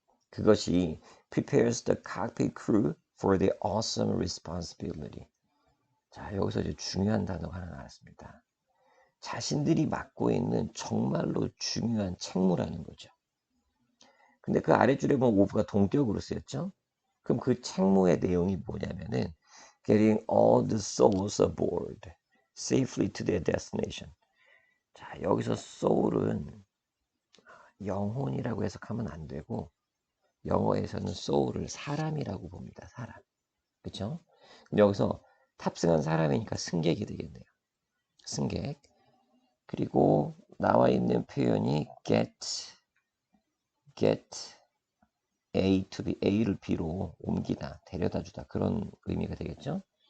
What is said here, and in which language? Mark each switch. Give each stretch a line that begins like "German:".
Korean: 그것이
English: prepares the cockpit crew for the awesome responsibility.
Korean: 자, 여기서 이제 중요한 단어가 하나 나왔습니다. 자신들이 맡고 있는 정말로 중요한 책무라는 거죠. 근데 그 아랫줄에 보면 오브가 동격으로 쓰였죠. 그럼 그 책무의 내용이 뭐냐면은
English: getting all the souls aboard safely to their destination.
Korean: 자, 여기서 soul은 영혼이라고 해석하면 안 되고 영어에서는 soul을 사람이라고 봅니다. 사람. 그렇죠? 여기서 탑승한 사람이니까 승객이 되겠네요. 승객. 그리고 나와 있는 표현이 get A to B, A를 B로 옮기다, 데려다 주다 그런 의미가 되겠죠.